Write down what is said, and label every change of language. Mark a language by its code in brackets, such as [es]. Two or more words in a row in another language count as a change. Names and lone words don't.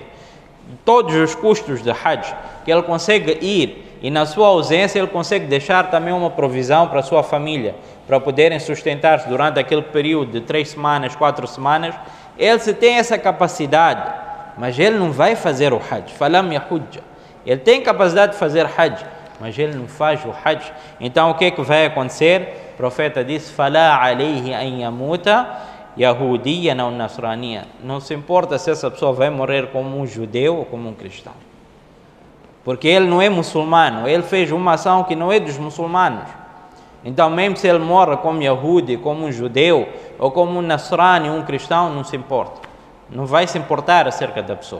[pt] Todos os custos de Hajj que ele consegue ir e na sua ausência ele consegue deixar também uma provisão para a sua família, para poderem sustentar-se durante aquele período de 3 semanas, 4 semanas. Ele se tem essa capacidade, mas ele não vai fazer o Hajj. [ar] فلم يحج. [pt] Ele tem capacidade de fazer Hajj, mas ele não faz o Hajj. Então o que é que vai acontecer? O profeta disse: [ar] "فلا عليه أن يموت يهوديا ou nasraniyan." [pt] Não se importa se essa pessoa vai morrer como um judeu ou como um cristão, porque ele não é muçulmano, ele fez uma ação que não é dos muçulmanos. Então mesmo se ele morre como Yahudi, como um judeu ou como um nasrani, um cristão, não se importa, não vai se importar acerca da pessoa.